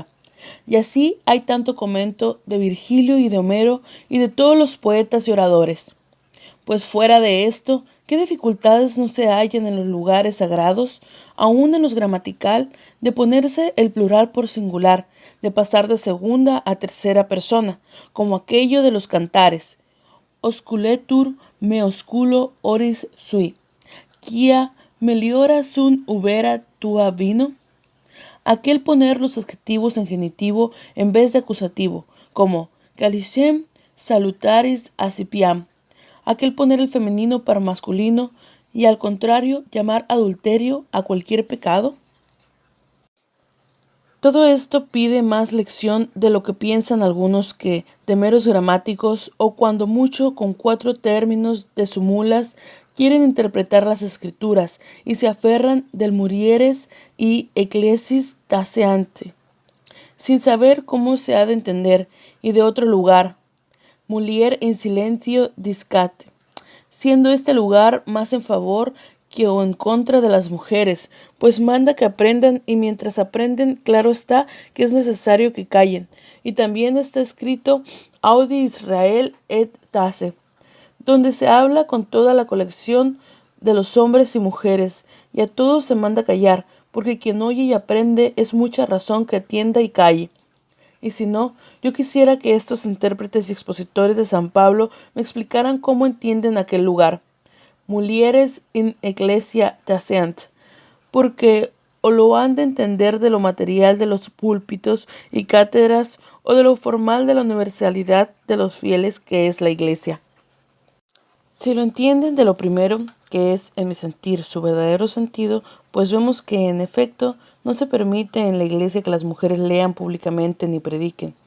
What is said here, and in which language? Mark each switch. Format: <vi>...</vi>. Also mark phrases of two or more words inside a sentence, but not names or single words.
<es>Y así hay tanto comento de Virgilio y de Homero y de todos los poetas y oradores. Pues fuera de esto, ¿qué dificultades no se hallan en los lugares sagrados, aun en los gramatical, de ponerse el plural por singular, de pasar de segunda a tercera persona, como aquello de los cantares?</es> <la>Osculetur me osculo oris sui, quia meliora sun ubera tua vino.</la> <es>Aquel poner los adjetivos en genitivo en vez de acusativo, como</es> <la>calicem salutaris acipiam.</la> <es>Aquel poner el femenino para masculino y al contrario llamar adulterio a cualquier pecado. Todo esto pide más lección de lo que piensan algunos que de meros gramáticos o cuando mucho con 4 términos de sumulas quieren interpretar las escrituras y se aferran del</es> <la>murieres y ecclesis taceante,</la> <es>sin saber cómo se ha de entender, y de otro lugar,</es> <la>mulier in silentio discate,</la> <es>siendo este lugar más en favor que o en contra de las mujeres, pues manda que aprendan y mientras aprenden, claro está que es necesario que callen. Y también está escrito</es> <la>Audi Israel et Tace,</la> <es>donde se habla con toda la colección de los hombres y mujeres, y a todos se manda callar, porque quien oye y aprende es mucha razón que atienda y calle. Y si no, yo quisiera que estos intérpretes y expositores de San Pablo me explicaran cómo entienden aquel lugar.</es> <la>Mulieres in ecclesia taceant,</la> <es>porque o lo han de entender de lo material de los púlpitos y cátedras o de lo formal de la universalidad de los fieles que es la iglesia. Si lo entienden de lo primero, que es, en mi sentir, su verdadero sentido, pues vemos que, en efecto, no se permite en la iglesia que las mujeres lean públicamente ni prediquen.</es>